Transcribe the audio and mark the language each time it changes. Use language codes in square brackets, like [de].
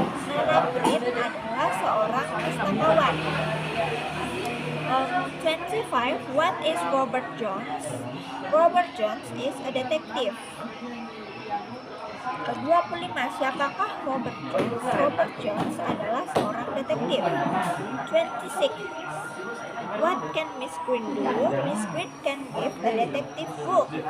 [id] Nona Green adalah seorang pustakawan. [en] 25. What is Robert Jones? Robert Jones is a detective. [id] 25. Siapakah Robert Jones? Robert Jones adalah seorang detektif. [en] 26. What can Miss Green do? Miss Green can give a detective book.